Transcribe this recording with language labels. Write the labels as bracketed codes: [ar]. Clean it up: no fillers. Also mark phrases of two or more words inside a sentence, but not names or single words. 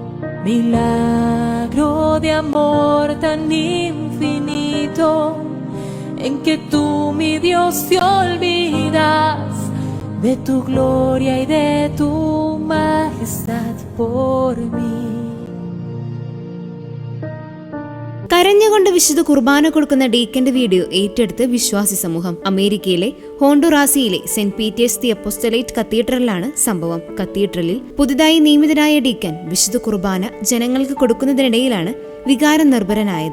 [es] Milagro de amor tan infinito, en que tú, mi Dios, te olvidas de tu gloria y de tu majestad por mí. [ml] കരഞ്ഞുകൊണ്ട് വിശുദ്ധ കുർബാന കൊടുക്കുന്ന ഡീക്കന്റെ വീഡിയോ ഏറ്റെടുത്ത് വിശ്വാസി സമൂഹം. അമേരിക്കയിലെ ഹോണ്ടുറാസിയിലെ സെന്റ് പീറ്റേഴ്സ് ദി അപ്പോസ്റ്റലേറ്റ് കത്തീഡ്രലിലാണ് സംഭവം. കത്തീഡ്രലിൽ പുതുതായി നിയമിതനായ ഡീക്കൻ വിശുദ്ധ കുർബാന ജനങ്ങൾക്ക് കൊടുക്കുന്നതിനിടയിലാണ് വികാരം നിർഭരനായത്.